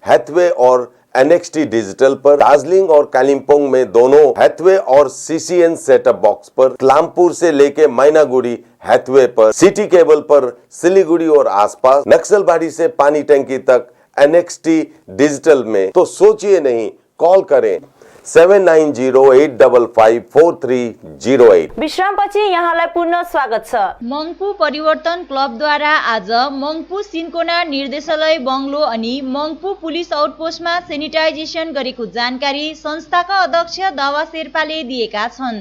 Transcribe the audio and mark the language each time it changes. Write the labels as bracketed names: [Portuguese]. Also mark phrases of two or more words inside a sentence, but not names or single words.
[Hindi] सिक्किम, हैथवे और NXT डिजिटल पर, दार्जिलिंग और कालिम्पोंग में दोनों हैथवे और CCN [English] setup box [Hindi] पर, कानपुर से लेके मैनागुड़ी हैथवे पर, सिटी केबल पर सिलीगुड़ी और आसपास, नक्सलबाड़ी से पानी टंकी तक NXT डिजिटल में। तो सोचिए नहीं, कॉल करें 7908554308। [Nepali] विश्रामपछि यहाँलाई पुनः स्वागत छ। मङ्पू परिवर्तन क्लबद्वारा आज मङ्पू सिन्कोना निर्देशालय बङ्गलो अनि मङ्पू पुलिस आउटपोस्टमा सेनिटाइजेसन गरेको जानकारी संस्थाका अध्यक्ष दावा शेर्पाले दिएका छन्।